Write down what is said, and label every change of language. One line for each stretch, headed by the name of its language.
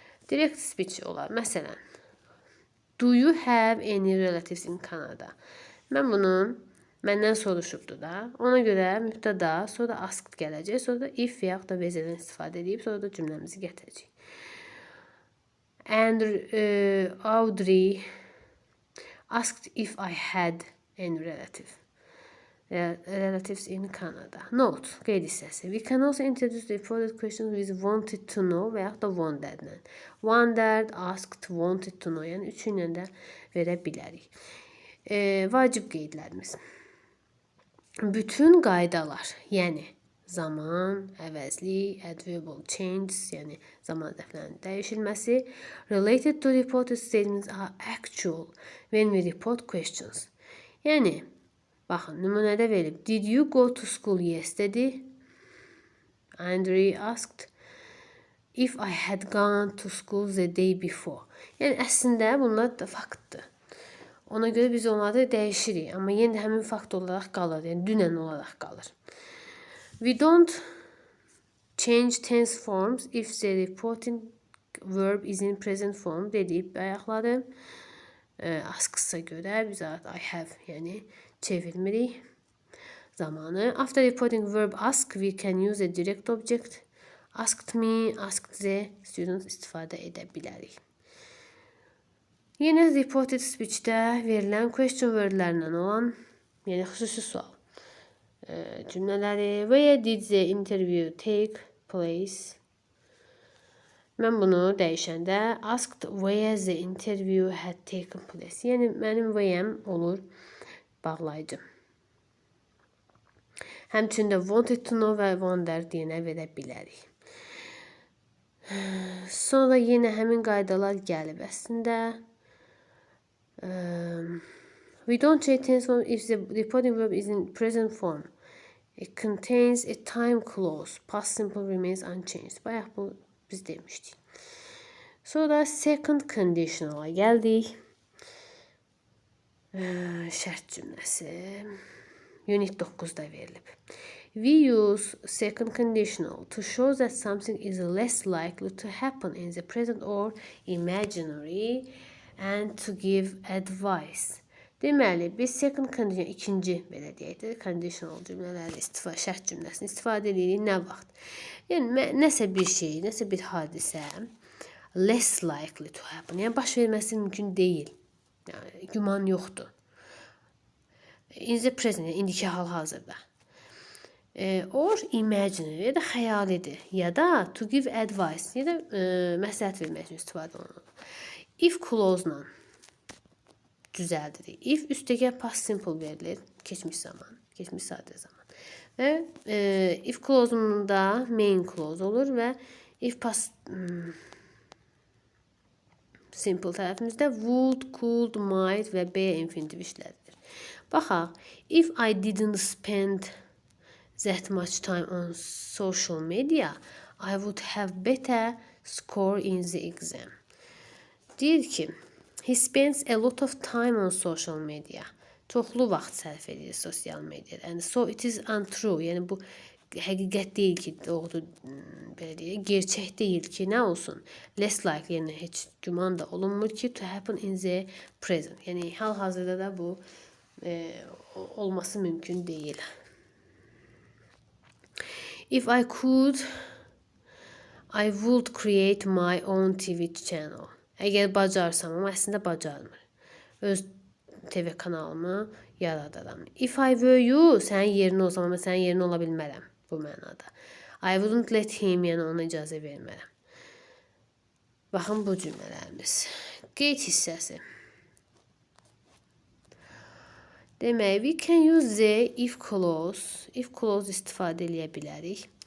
English: Direct speech
Azerbaijani: olar. Məsələn,
English: do you have any relatives in Canada?
Azerbaijani: Mən bunu məndən soruşubdu da. Ona görə mübtəda, sonra asked gələcək, sonra da if və yaxud da vezədən istifadə edib, sonra da cümləmizi gətirəcək.
English: And Audrey asked if I had any relatives in Canada. Note,
Azerbaijani: qeyd hissəsi.
English: We can also introduce the reported questions with wanted to know və yaxud da wondered. Wondered, asked, wanted to know.
Azerbaijani: Yəni, üçü ilə də verə bilərik. Vacib qeydlərimiz. Bütün qaydalar, yəni zaman, əvəzlik,
English: adverbial changes,
Azerbaijani: yəni zaman zərflərinin dəyişilməsi,
English: related to reported statements are actual when we report questions.
Azerbaijani: Yəni, baxın, nümunədə verib,
English: did you go to school yesterday? Andrew asked if I had gone to school the day before.
Azerbaijani: Yəni, əslində bunlar da faktdır. Ona görə biz onları dəyişirik, amma yenə də həmin fakt olaraq qalır, yəni dünən olaraq qalır.
English: We don't change tense forms if the reporting verb is in present form
Azerbaijani: deyib ayaqları. Asksa görə biz
English: I have,
Azerbaijani: yəni çevirmirik zamanı.
English: After reporting verb ask, we can use a direct object. Asked me, asked the student
Azerbaijani: istifadə edə bilərik. Yenə reported speech-də verilən question word-lərlə olan, yəni xüsusi sual cümlələri.
English: Where did the interview take place?
Azerbaijani: Mən bunu dəyişəndə
English: asked where the interview had taken place.
Azerbaijani: Yəni mənim where'm olur bağlayıcı. Həmçinin də
English: wanted to know
Azerbaijani: və wonder deyənə verə bilərik. Sonra yenə həmin qaydalar gəlib əslində.
English: We don't change tense form if the reporting verb is in present form. It contains a time clause. Past simple remains unchanged.
Azerbaijani: Bayaq bu biz demişdik. Sonra second conditional'a gəldik. Şərt cümləsi. Unit 9'da verilib.
English: We use second conditional to show that something is less likely to happen in the present or imaginary and to give advice.
Azerbaijani: Deməli, biz second conditional, ikinci belə deyək də, conditional cümlələri şərt cümləsini istifadə edirik nə vaxt? Yəni, nəsə bir şey, nəsə bir hadisə
English: less likely to happen.
Azerbaijani: Yəni, baş verməsi mümkün deyil. Yəni, güman yoxdur.
English: In the present,
Azerbaijani: yəni, indiki hal-hazırda.
English: Or imaginary,
Azerbaijani: ya da xəyalidir. Ya da
English: to give advice,
Azerbaijani: ya da məsləhət vermək üçün istifadə olunur. If clause-la düzəldirik. If üstəgəl past simple verilir. Keçmiş zaman, keçmiş sadə zaman. Və if clause-unda main clause olur və if past simple tərəfimizdə would, could, might və be infinitive işlədilir. Baxaq,
English: if I didn't spend that much time on social media, I would have better score in the exam.
Azerbaijani: Deyir ki,
English: he spends a lot of time on social media.
Azerbaijani: Çoxlu vaxt sərf edir sosial mediada.
English: And so it is untrue.
Azerbaijani: Yəni bu həqiqət deyil ki, doğru belə deyək, gerçək deyil ki, nə olsun? Less likely, yəni heç güman da olunmur ki,
English: to happen in the present.
Azerbaijani: Yəni hal-hazırda da bu olması mümkün deyil.
English: If I could, I would create my own TV channel.
Azerbaijani: Əgər bacarsam, amma əslində bacarmır. Öz TV kanalımı yaradaram.
English: If I were you,
Azerbaijani: sənin yerin olsam, amma sənin yerin ola bilmərəm bu mənada.
English: I wouldn't let him,
Azerbaijani: yəni ona icazə vermərəm. Baxın bu cümlələrimiz. Qeyd hissəsi. Demək,
English: we can use the if clause. If clause
Azerbaijani: istifadə edə bilərik.